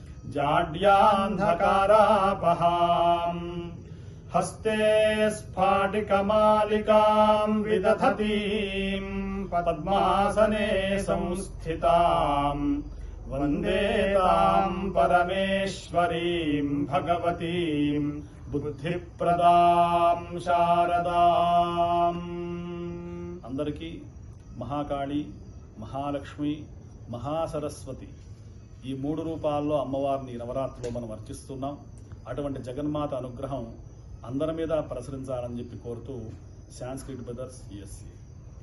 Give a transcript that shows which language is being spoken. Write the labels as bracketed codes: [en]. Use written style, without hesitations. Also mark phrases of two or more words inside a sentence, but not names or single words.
[sa] जाड्यान्धकारापहाम् हस्ते स्फाटिकमालिकाम् विदधतीम् पद्मासने संस्थिताम् वन्दे ताम् परमेश्वरीम् भगवतीम् बुद्धिप्रदाम् शारदाम्। [te] అందరికీ మహాకాళి, మహాలక్ష్మి, మహాసరస్వతి ఈ మూడు రూపాల్లో అమ్మవారిని నవరాత్రిలో మనం అర్చిస్తున్నాం. అటువంటి జగన్మాత అనుగ్రహం అందరి మీద ప్రసరించాలని చెప్పి కోరుతూ సాంస్క్రిట్ బ్రదర్స్ ESC.